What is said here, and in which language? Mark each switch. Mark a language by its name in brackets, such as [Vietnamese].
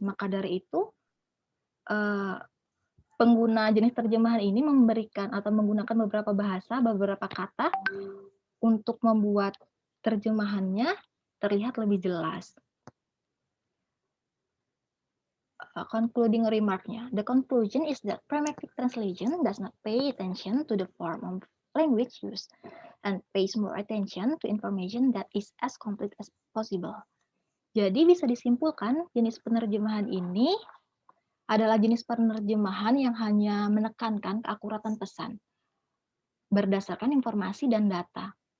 [Indonesian] Maka dari itu, pengguna jenis terjemahan ini menggunakan beberapa bahasa, beberapa kata untuk membuat terjemahannya terlihat lebih jelas. [English] Concluding remark-nya. The conclusion is that pragmatic translation does not pay attention to the form of language used and pays more attention to information that is as complete as possible. [Indonesian] Jadi bisa disimpulkan jenis penerjemahan ini adalah jenis penerjemahan yang hanya menekankan keakuratan pesan berdasarkan informasi dan data.